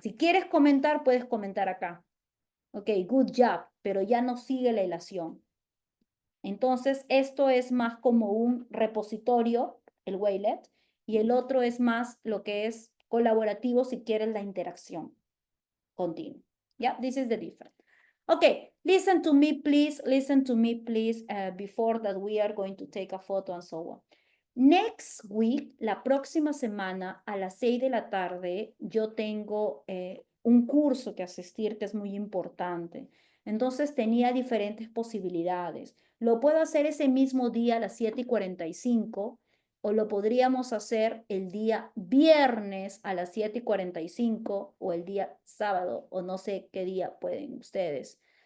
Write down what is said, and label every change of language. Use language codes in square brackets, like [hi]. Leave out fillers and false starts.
[es] Si quieres comentar, puedes comentar acá. Ok, [en] good job, [es] pero ya no sigue la ilación. Entonces, esto es más como un repositorio, el Wakelet, y el otro es más lo que es colaborativo si quieres la interacción continua. [en] Yeah, this is the difference. Okay, listen to me, please. Listen to me, please, before that we are going to take a photo and so on. Next week, [es] la próxima semana, a las 6 de la tarde, yo tengo un curso que asistir que es muy importante. Entonces tenía diferentes posibilidades. Lo puedo hacer ese mismo día a las 7:45 o lo podríamos hacer el día viernes a las 7:45 o el día sábado o no sé qué día pueden ustedes.